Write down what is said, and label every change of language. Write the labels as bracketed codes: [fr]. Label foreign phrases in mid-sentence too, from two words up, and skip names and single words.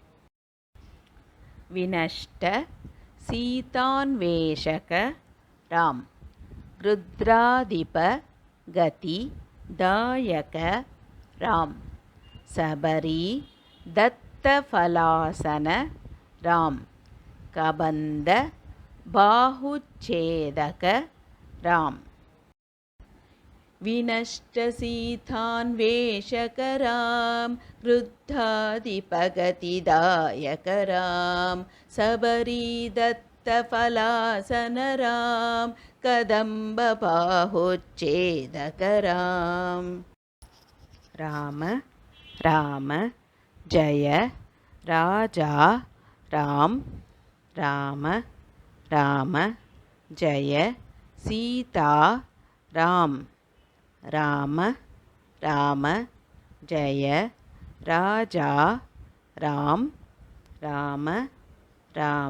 [sa] विनष्ट सीतान्वेषक राम गृध्राधिप गति दायक राम शबरी दत्त फलाशन राम कबन्ध बाहुच्छेदक राम विनष्ट सीतान्वेषक राम गृध्राधिपगति दायक राम शबरी दत्त फलाशन राम कदम्बबाहुच्छेदकराम् [hi] राम राम जय राजा राम राम राम जय सीता राम राम राम जय राजा राम राम राम